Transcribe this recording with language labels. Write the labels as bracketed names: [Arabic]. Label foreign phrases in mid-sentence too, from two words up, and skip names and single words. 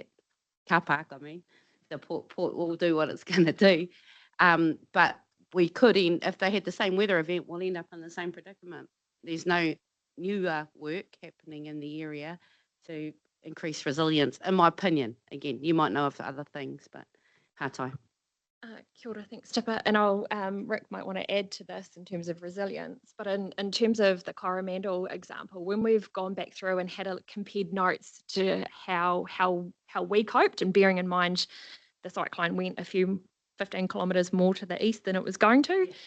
[English] Car park, the port will do what it's going to do. But we could, if they had the same weather event, we'll end up in the same predicament. There's no new work happening in the area to increase resilience, in my opinion. Again, you might know of other things, but Hatai. [Māori] Kia ora, [English] thanks, Tipper. And Rick might want to add to this in terms of resilience, but in terms of the Coromandel example, when we've gone back through and had compared notes to how we coped, and bearing in mind the cyclone went 15 kilometres more to the east than it was going to.